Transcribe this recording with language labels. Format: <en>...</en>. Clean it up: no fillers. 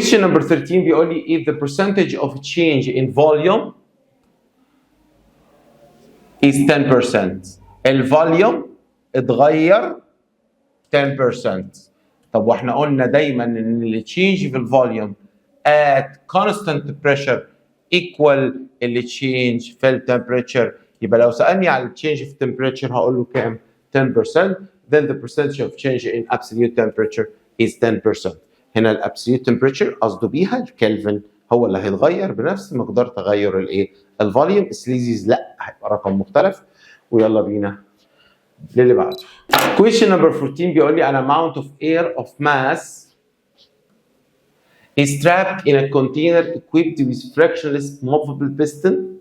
<en>Question number 13</en> <ar>بيقول لي</ar> <en>if the percentage of change in volume is 10%.</en> <ar>الفوليوم اتغير 10%. طب واحنا قلنا دايما ان التشينج في الفوليوم</ar> <en>at constant pressure equal</en> <ar>التشينج في التمبريتشر. يبقى لو سألني على التشينج في التمبريتشر هقول له كام؟ 10%.</ar> <en>then the percentage of change in absolute temperature is 10%.</en> <ar>هنا الابسوليوت تمبريتشر قصده بيها الكلفن هو اللي هيتغير بنفس مقدار تغير الايه؟ الفوليوم. السليزيز لا هيبقى رقم مختلف. ويلا بينا للي بعده.</ar> <en>Question number 14</en> <ar>بيقول لي</ar> <en>an amount of air of mass is trapped in a container equipped with frictionless movable piston.</en>